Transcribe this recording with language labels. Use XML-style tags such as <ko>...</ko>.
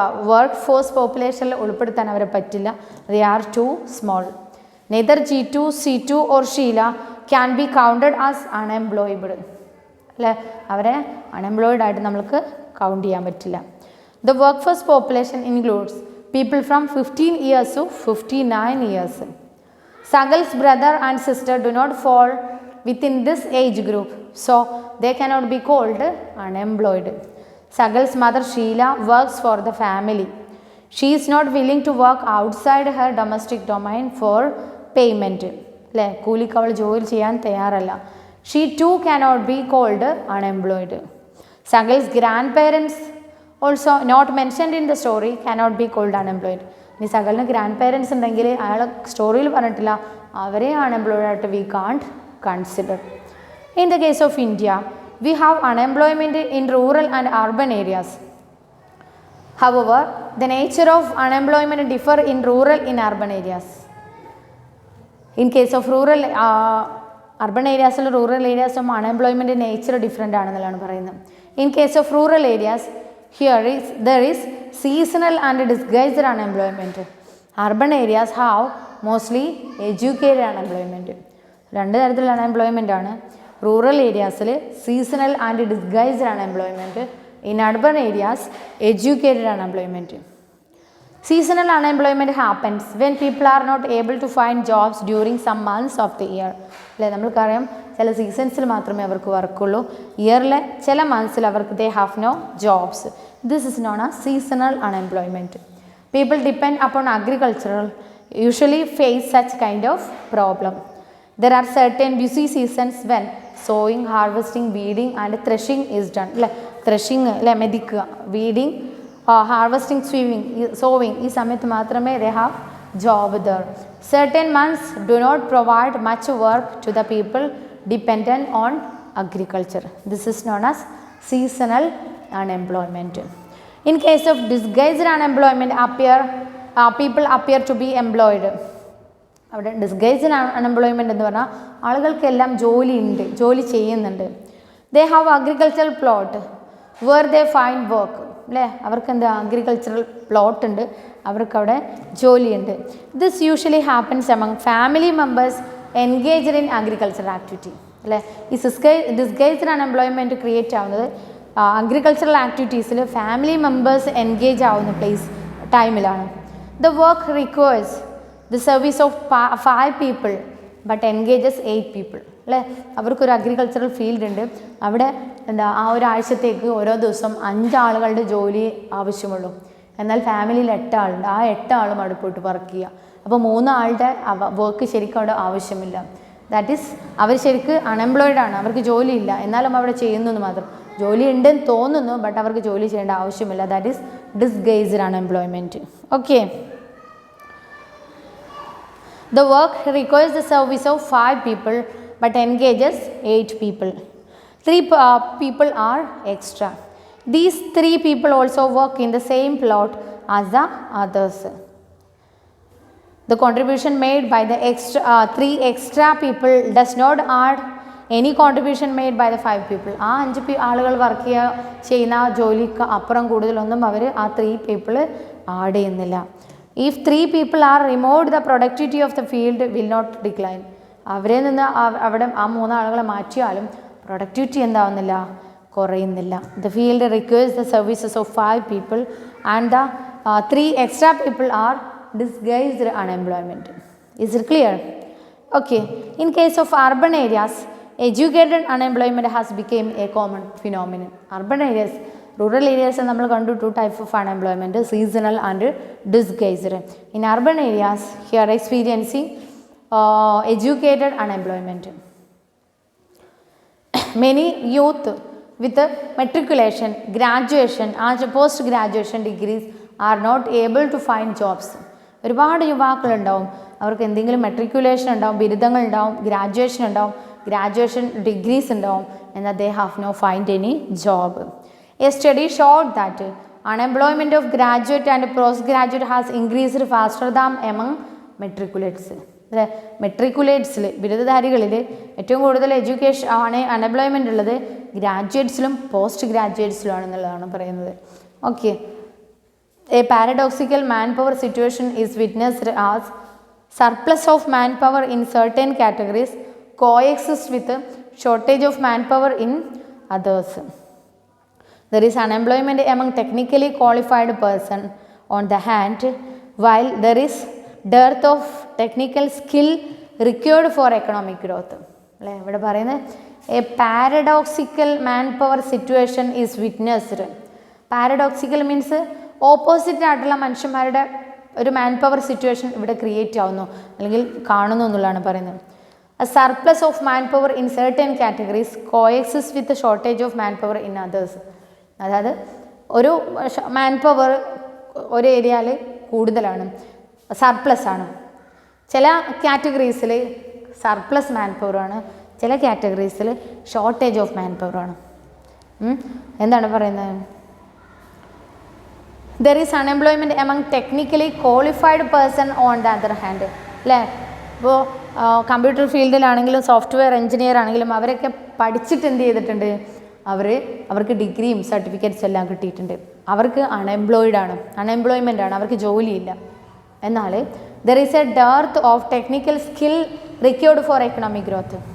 <ml>Work force പോപ്പുലേഷനിൽ ഉൾപ്പെടുത്താൻ അവരെ പറ്റില്ല.</ml> <en>They are too small. Neither G2, C2 or Sheela can be counted as unemployable</en> <ml>അല്ലേ, അവരെ അൺഎംപ്ലോയിഡ് ആയിട്ട് നമ്മൾക്ക് കൗണ്ട് ചെയ്യാൻ പറ്റില്ല.</ml> <en>The workforce population includes people from 15 years to 59 years. Sagal's brother and sister do not fall within this age group, so they cannot be called unemployed. Sagal's mother Sheila works for the family. She is not willing to work outside her domestic domain for payment.</en> <ml>അല്ലേ, കൂലിക്ക് അവൾ ജോലി ചെയ്യാൻ തയ്യാറല്ല.</ml> <en>She too cannot be called unemployed. Sagal's grandparents also not mentioned in the story cannot be called unemployed.</en> <ml>ഇനി സകലിന് grand parents ഉണ്ടെങ്കിൽ അയാൾ സ്റ്റോറിയിൽ പറഞ്ഞിട്ടില്ല, അവരെ അൺഎംപ്ലോയിഡ് ആയിട്ട്</ml> <en>We can't consider. In the case of India we have unemployment in rural and urban areas. However the nature of unemployment differ in rural in urban areas.</en> <ml>In case of rural urban ഏരിയാസിലും rural ഏരിയാസും unemployment nature different ആണെന്നുള്ളതാണ് പറയുന്നത്.</ml> <en>In case of rural areas there is seasonal and disguised unemployment. Urban areas have mostly educated unemployment.</en> <ml>രണ്ട് തരത്തിലുള്ള unemployment ആണ്. Rural ഏരിയാസിൽ seasonal and disguised unemployment,</ml> <en>In urban areas educated unemployment. Seasonal unemployment happens when people are not able to find jobs during some months of the year.</en> <ml>അല്ലേ, നമ്മൾക്കറിയാം ചില സീസൺസിൽ മാത്രമേ അവർക്ക് വർക്കുള്ളൂ. ഇയറിലെ ചില മന്ത്സിൽ അവർക്ക്</ml> <en>They have no jobs. This is known as seasonal unemployment. People depend upon agricultural usually face such kind of problem. There are certain busy seasons when sowing, harvesting, weeding and threshing is done.</en> <ml>അല്ലേ, threshing അല്ലേ മെതിക്കുക, weeding, harvesting, sowing ഈ സമയത്ത് മാത്രമേ</ml> <en>They have job there. Certain months do not provide much work to the people dependent on agriculture. This is known as seasonal unemployment. In case of disguised unemployment, people appear to be employed.</en> <ml>അവിടെ disguised unemployment എന്ന് പറഞ്ഞാൽ ആളുകൾക്കെല്ലാം ജോലിയുണ്ട്, ജോലി ചെയ്യുന്നുണ്ട്.</ml> <en>They have agricultural plot where they find work.</en> <ml>അല്ലേ, അവർക്ക് എന്താ agricultural plot ഉണ്ട്, അവർക്കവിടെ ജോലിയുണ്ട്.</ml> <en>This usually happens among family members engaged in agricultural activity.</en> <ml>അല്ലേ, ഈ ഡിസ്ഗൈസ്ഡ് അൺഎംപ്ലോയ്മെൻറ്റ് ക്രിയേറ്റ് ആവുന്നത് അഗ്രികൾച്ചറൽ ആക്ടിവിറ്റീസിൽ ഫാമിലി മെമ്പേഴ്സ് എൻഗേജ് ആവുന്ന ടൈമിലാണ്.</ml> <en>The work requires the service of 5 people but engages 8 people.</en> <ml>അല്ലേ, അവർക്കൊരു അഗ്രികൾച്ചറൽ ഫീൽഡ് ഉണ്ട്, അവിടെ എന്താ ആ ഒരാഴ്ചത്തേക്ക് ഓരോ ദിവസം 5 ആളുകളുടെ ജോലി ആവശ്യമുള്ളൂ. എന്നാൽ ഫാമിലിയിൽ 8 ആളുണ്ട്, ആ 8 ആളും അവിടെ പോയിട്ട് വർക്ക് ചെയ്യുക. അപ്പോൾ 3 ആളുടെ വർക്ക് ശരിക്കും അവിടെ ആവശ്യമില്ല. ദാറ്റ് ഈസ് അവർ ശരിക്ക് അൺഎംപ്ലോയിഡ് ആണ്, അവർക്ക് ജോലിയില്ല, എന്നാലും അവിടെ ചെയ്യുന്നു എന്ന് മാത്രം. ജോലി ഉണ്ടെന്ന് തോന്നുന്നു, ബട്ട് അവർക്ക് ജോലി ചെയ്യേണ്ട ആവശ്യമില്ല.</ml> <en>That is disguised unemployment. Okay, the work requires the service of 5 people but engages 8 people. 3 people are extra. These 3 people also work in the same plot as the others. The contribution made by the three extra people does not add any contribution made by the 5 people.</en> <ml>ആ 5 ആളുകൾ work ചെയ്യുന്ന ജോലിക്ക് അപ്പുറം കൂടുതലൊന്നും അവർ ആ 3 people add ചെയ്യുന്നില്ല.</ml> <en>If 3 people are removed, the productivity of the field will not decline.</en> <ml>അവരെ നിന്ന് അവിടെ ആ 3 ആളുകളെ മാറ്റിയാലും പ്രൊഡക്ടിവിറ്റി എന്താവുന്നില്ല, കുറയുന്നില്ല.</ml> <en>The field requires the services of 5 people and the 3 extra people are disguised unemployment. Is it clear? Okay. In case of urban areas, educated unemployment has become a common phenomenon. Urban areas, rural areas</en> <ml>നമ്മൾ കണ്ടു</ml> <en>2 types of unemployment, seasonal and disguised. In urban areas, here experiencing educated unemployment. Many youth with matriculation, graduation and post graduation degrees are not able to find jobs.</en> <ml>ഒരുപാട് യുവാക്കളുണ്ടാവും, അവർക്ക് എന്തെങ്കിലും matriculation ഉണ്ടാവും, ബിരുദങ്ങൾ ഉണ്ടാവും, graduation ഉണ്ടാവും, graduation degrees ഉണ്ടാവും, എന്നാൽ</ml> <en>they have no find any job. A study showed that unemployment of graduate and postgraduate has increased faster than among matriculates.</en> <ml>അല്ലേ, മെട്രിക്കുലേറ്റ്സിൽ ബിരുദധാരികളിൽ ഏറ്റവും കൂടുതൽ എഡ്യൂക്കേഷൻ ആണ് അൺഎംപ്ലോയ്മെൻ്റ് ഉള്ളത് ഗ്രാജുവേറ്റ്സിലും പോസ്റ്റ് ഗ്രാജുവേറ്റ്സിലുമാണെന്നുള്ളതാണ് പറയുന്നത്. Okay.</ml> <en>A paradoxical manpower situation is witnessed as surplus of manpower in certain categories coexist with shortage of manpower in others. There is unemployment among technically qualified person on the hand, while there is dearth of technical skill required for economic growth.</en> <ml>അല്ലേ, ഇവിടെ പറയുന്നത്</ml> <en>a paradoxical manpower situation is witnessed. Paradoxical means</en> <ml>opposite ആയിട്ടുള്ള മനുഷ്യന്മാരുടെ ഒരു man power situation ഇവിടെ create ആവുന്നു അല്ലെങ്കിൽ കാണുന്നു എന്നുള്ളതാണ് പറയുന്നത്.</ml> <en>A surplus of manpower in certain categories coexists with the shortage of manpower in others.</en> <ml>അതായത് ഒരു മാൻ പവർ ഒരു ഏരിയയിൽ കൂടുതലാണ്, സർപ്ലസ് ആണ്. ചില കാറ്റഗറീസിൽ സർപ്ലസ് മാൻ പവറാണ്, ചില കാറ്റഗറീസിൽ ഷോർട്ടേജ് ഓഫ് മാൻ പവറാണ്. എന്താണ് പറയുന്നത്?</ml> <en>There is unemployment among technically qualified person on the other hand.</en> <ml>അല്ലേ, ഇപ്പോൾ കമ്പ്യൂട്ടർ ഫീൽഡിലാണെങ്കിലും സോഫ്റ്റ്വെയർ എഞ്ചിനീയർ ആണെങ്കിലും അവരൊക്കെ പഠിച്ചിട്ട് എന്ത് ചെയ്തിട്ടുണ്ട്, അവർക്ക് ഡിഗ്രിയും സർട്ടിഫിക്കറ്റ്സ് എല്ലാം കിട്ടിയിട്ടുണ്ട്. അവർക്ക് അൺഎംപ്ലോയ്മെൻ്റ് ആണ്, അവർക്ക് ജോലിയില്ല. എന്നാൽ</ml> <en>there is a dearth of technical skill required for economic growth.</en>